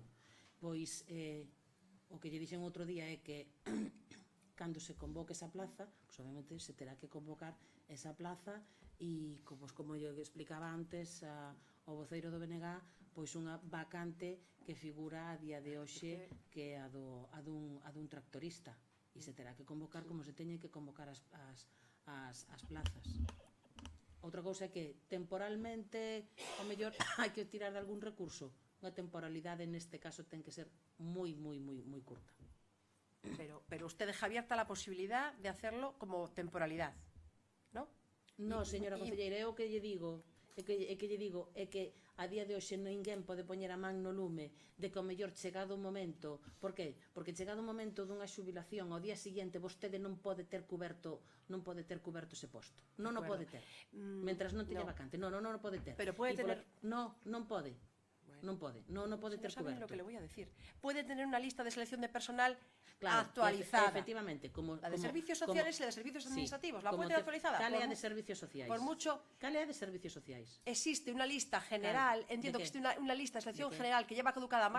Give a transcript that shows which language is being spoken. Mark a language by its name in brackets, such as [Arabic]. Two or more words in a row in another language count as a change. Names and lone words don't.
[Galician] Pois o que lle dixen outro día é que cando se convoque esa plaza, pois obviamente se terá que convocar esa plaza e, como eu explicaba antes ao voceiro do BNG, pois unha vacante que figura a día de hoxe que é a dun tractorista, e se terá que convocar como se teñen que convocar as plazas. Outra cousa é que temporalmente ao mellor hai que tirar de algún recurso. Unha temporalidade neste caso ten que ser moi curta. [Spanish] pero usted deja abierta la posibilidad de hacerlo como temporalidad, ¿no? [Galician] No, señora concelleira, é o que lle digo, é que a día de hoxe ninguén pode poñer a man no lume de que o mellor chegado o momento, por que? Porque chegado o momento dunha xubilación ao día seguinte vostede non pode ter coberto ese posto. Non o pode ter. Mentras non teña vacante. Non o pode ter. [Spanish] Pero pode tener... [Galician] Non pode. Non pode ter [Spanish] saben [Galician] coberto. [Spanish] lo que le voy a decir. Puede tener una lista de selección de personal Claro, actualizada. Efectivamente, La de servicios sociales y la de servicios administrativos. ¿La puede tener actualizada? [Galician] Cal é a de servicios sociais? [Spanish] Por mucho... [Galician] Cal é a de servicios sociais? [Spanish] Existe una lista general, Claro. entiendo ¿De que qué? existe una lista de selección ¿De qué? general que lleva caducada más